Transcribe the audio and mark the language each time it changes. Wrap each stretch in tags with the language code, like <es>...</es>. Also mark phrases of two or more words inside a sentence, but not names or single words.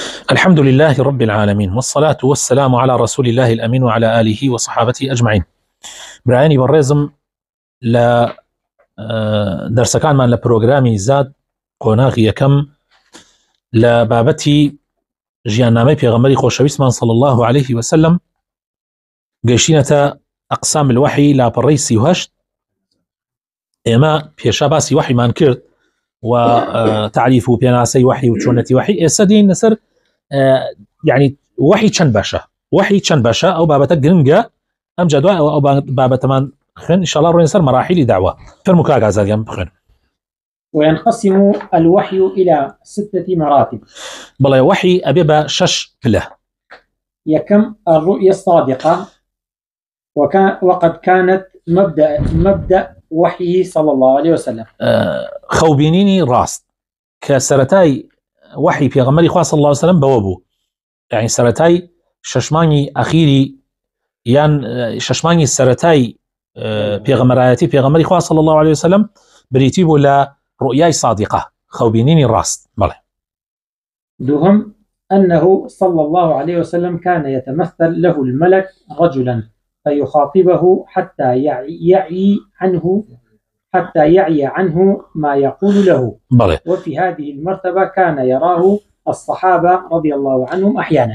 <ar>الحمد لله رب العالمين، والصلاة والسلام على رسول الله الأمين وعلى آله وصحابته أجمعين.</ar> <ckb>برایانی بەڕێزم لە دەرسەکانمان لە پرۆگرامی زاد قۆناغی یەکەم لە بابەتی ژیاننامەی پێغەمبەری خۆشەویستمان</ckb> <ar>صلی الله عليه وسلم</ar> <ckb>گەیشتینەتە</ckb> <ar>ئەقسام الوحی</ar> <ckb>لاپەڕەی 38. ئێمە پێشا باسی وحیمان کرد و تعریف و پێناسەی وحی و چۆنەتی وحی. ئێستا دێین لەسەر يعني وحي چەند باشە، وحي چەند باشە، ئەو بابەتە گرنگە. ئەم جدوای ئەو بابەتەمان خوێن ئینشاءالله ڕۆین سەر مەراحیلی داوا. فەرموو کاک ئازادیان بخوێن.</ckb> <ar>وينقسم الوحي إلى 6 مراتب.</ar> <ckb>بەڵێ وحی ئەبێ بە 6 پلە.</ckb> <ar>يكم الرؤيا الصادقة وقد كانت مبدأ وحيه صلى الله عليه وسلم.</ar> <ckb>خەوبینینی ڕاست کە سەرەتای وحی پێغەمبەری خوا</ckb> <ar>صلی الله عليه وسلم</ar> <ckb>بەوە بوو، یعنی سەرەتای شەشمانی ئەخیری یان شەشمانی سەرەتای پێغەمبەرایەتی پێغەمبەری خوا</ckb> <ar>صلی الله عليه وسلم</ar> <ckb>بریتی بوو لە ڕؤیای صادقة، خەوبینینی ڕاست. بەڵێ.</ckb> <ar>دوهم أنه صلى الله عليه وسلم كان يتمثل له الملك رجلا فيخاطبه حتى يعي عنه ما يقول له.</ar> <ckb>بله.</ckb> <ar>وفي هذه المرتبة كان يراه الصحابة رضي الله عنهم أحيانا.</ar>